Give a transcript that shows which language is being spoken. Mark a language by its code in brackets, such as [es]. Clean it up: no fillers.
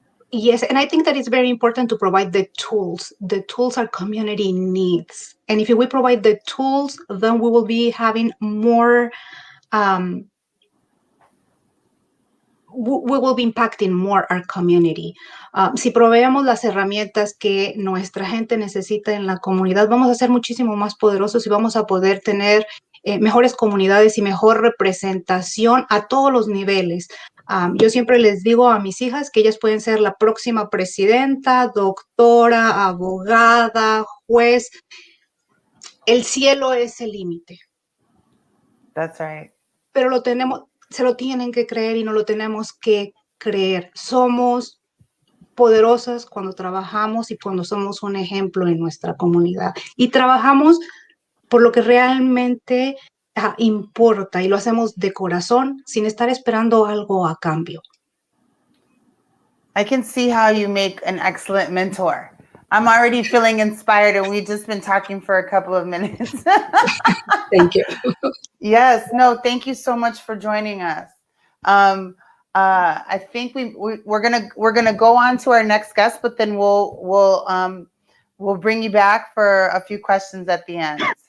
[en] Yes, and I think that it's very important to provide the tools. The tools our community needs. And if we provide the tools, then we will be having more, we will be impacting more our community. [es] Si proveemos las herramientas que nuestra gente necesita en la comunidad, vamos a ser muchísimo más poderosos y vamos a poder tener mejores comunidades y mejor representación a todos los niveles. Yo siempre les digo a mis hijas que ellas pueden ser la próxima presidenta, doctora, abogada, juez. El cielo es el límite. [en] That's right. [es] Pero se lo tienen que creer y no lo tenemos que creer. Somos poderosas cuando trabajamos y cuando somos un ejemplo en nuestra comunidad. Y trabajamos por lo que realmente importa y lo hacemos de corazón sin estar esperando algo a cambio. [en] I can see how you make an excellent mentor. I'm already feeling inspired, and we've just been talking for a couple of minutes. Thank you. Yes, no, thank you so much for joining us. I think we're gonna go on to our next guest, but then we'll bring you back for a few questions at the end.